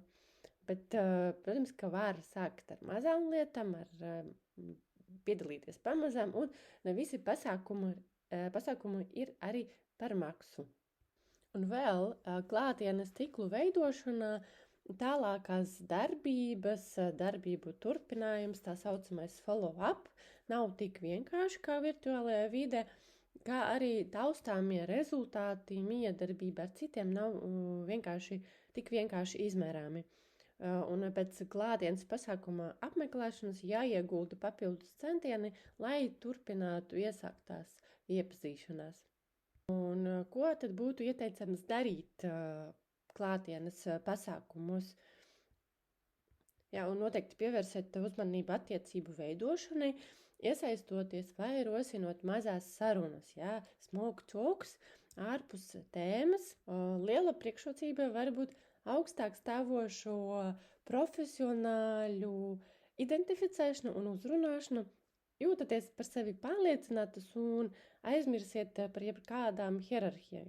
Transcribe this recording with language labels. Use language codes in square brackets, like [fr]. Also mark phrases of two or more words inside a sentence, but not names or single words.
[lv] Bet, protams, ka var sākt ar mazām lietām, piedalīties pamazām, un ne visi pasākumi ir arī par maksu. Un vēl klātienes tīklu veidošanā tālākās darbību turpinājums, tā saucamais follow-up, nav tik vienkārši kā virtuālajā vidē, kā arī taustāmie rezultāti miedarbība ar citiem nav tik vienkārši izmērāmi. Un pēc klātienes pasākuma apmeklēšanas jāiegulda papildus centieni, lai turpinātu iesāktās iepazīšanās. Un ko tad būtu ieteicams darīt klātienes pasākumos? Jā, un noteikti pievērsiet uzmanību attiecību veidošanai, iesaistoties vai rosinot mazās sarunas, jā, [en] smoke talks, [lv] ārpus tēmas. Liela priekšrocība var būt augstāk stāvošo profesionāļu identificēšanu un uzrunāšanu, jūtaties par sevi pārliecinātas un aizmirsiet par jebkādām hierarhijām.